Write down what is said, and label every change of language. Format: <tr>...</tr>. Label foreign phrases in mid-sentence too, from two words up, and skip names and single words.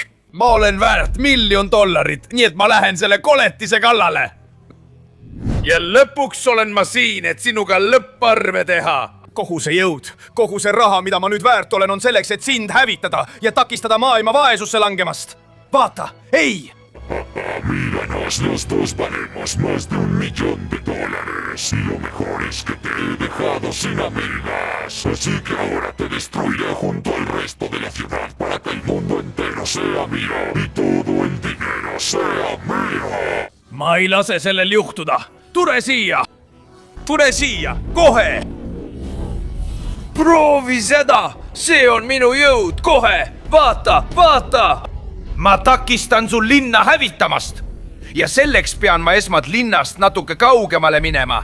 <et>Ma olen väärt $1 000 000, nii et ma lähen selle koletise kallale. Ja lõpuks olen ma siin, et sinuga lõpparve teha. Kogu see jõud, kogu see raha, mida ma nüüd väärt olen, on selleks, et sind hävitada ja takistada maailma vaesusse langemast. Vaata, ei!</et> <es>Mira, nosotros valemos más de $1 000 000 y lo mejor es que te he dejado sin amigas. Así que ahora te destruiré junto al resto de la ciudad para que el mundo entero sea mío y todo el dinero sea mío.</es> <et>Ma ei lase sellel juhtuda. Tule siia, kohe! Proovi seda, see on minu jõud, kohe, vaata! Ma takistan sul linna hävitamast ja selleks pean ma esmalt linnast natuke kaugemale minema.</et>